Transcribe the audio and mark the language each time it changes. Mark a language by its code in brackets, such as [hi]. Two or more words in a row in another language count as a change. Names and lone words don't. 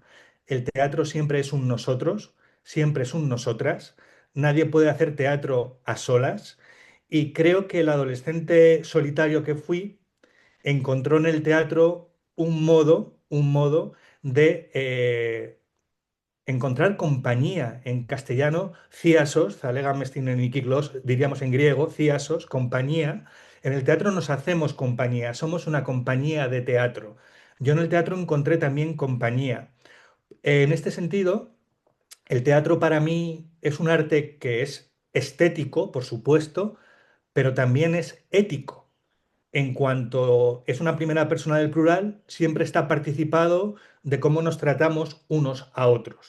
[es] El teatro siempre es un nosotros, siempre es un nosotras. Nadie puede hacer teatro a solas. Y creo que el adolescente solitario que fui encontró en el teatro un modo de encontrar compañía en castellano, [el] θείασος, θα λέγαμε στην ελληνική γλώσσα, [es] diríamos en griego, θείασος, compañía. En el teatro nos hacemos compañía, somos una compañía de teatro. Yo en el teatro encontré también compañía. En este sentido, el teatro para mí es un arte que es estético, por supuesto, pero también es ético en cuanto es una primera persona del plural, siempre está participado de cómo nos tratamos unos a otros.